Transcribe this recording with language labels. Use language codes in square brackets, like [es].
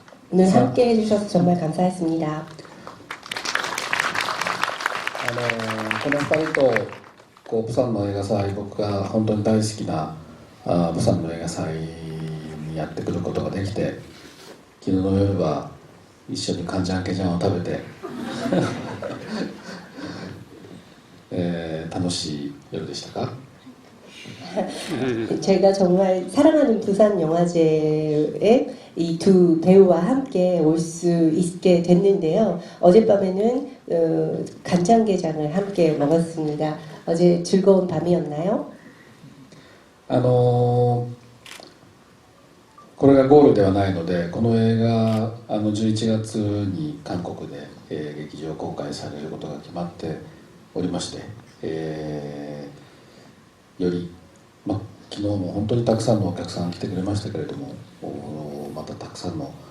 [ko] 오늘 함께 해주셔서 정말 감사했습니다. [ja] この2人とプサンの映画祭、僕が本当に大好きなプサンの映画祭にやってくることができて、昨日の夜は一緒にカンジャンケジャンを食べて楽しい夜でしたか？ [ko] 제가 정말 사랑하는 부산 영화제에 이 두 배우와 함께 올 수 있게 됐는데요. 어젯밤에는 간장게장을 함께 먹었습니다. 어제 즐거운 밤이었나요? [ja] これがゴールではないので、この映画11月に韓国で、劇場公開されることが決まっておりまして、より昨日も本当にたくさんのお客さんが来てくれましたけれども、またたくさんの